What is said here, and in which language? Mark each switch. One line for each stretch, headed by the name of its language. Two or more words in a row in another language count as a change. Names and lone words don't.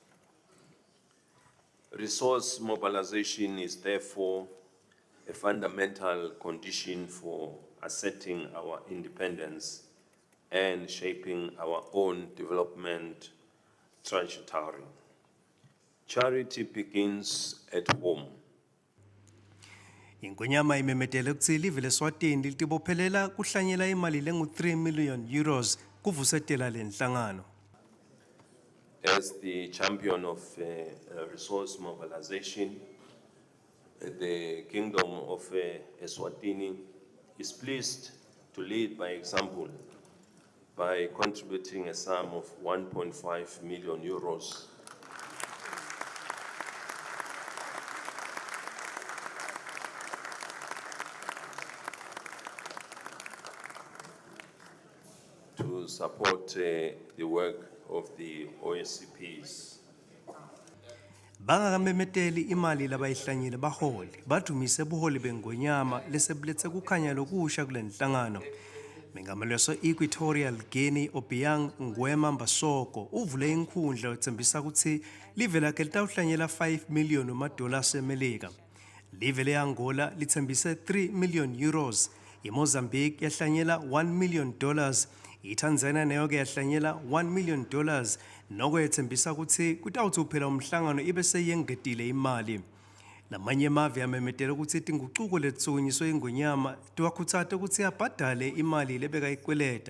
English: Resource mobilization is therefore a fundamental condition for asserting our independence and shaping our own development trajectory. Charity begins at home.
Swati: Ingwenyama imemetele kutsi live leSwatini litibophelela kuhlanyela imali lengu-3 million euros kuvusetela lenhlangano.
English: As the champion of resource mobilization, the Kingdom of Eswatini is pleased to lead by example by contributing a sum of 1.5 million euros to support the work of the OSCPs.
Swati: Bangakamemeteli imali labayihlanyile baholi badumise buholi bengwenyama lesebuletse kukhanya lokusha kulenhlangano. Mengameli Equatorial Guinea Obiang Nguema Mbasoko uvule inkhundla wetsembisa kutsi live lakhe litawuhlanyela 5 million wama-dollars emelika. Live le-Angola lithembise 3 million euros, iMozambique yahlanyela $1 million, iTanzania nayo-ke yahlanyela $1 million, noko yethembisa ukuthi kutawuthi uphela umhlangano ibe seyengedile imali. Lamanye emave yamemetela ukuthi tinguquko lethunyiswe iNgwenyama tiwakhuthate ukuthi abhadale imali lebekayikweleta.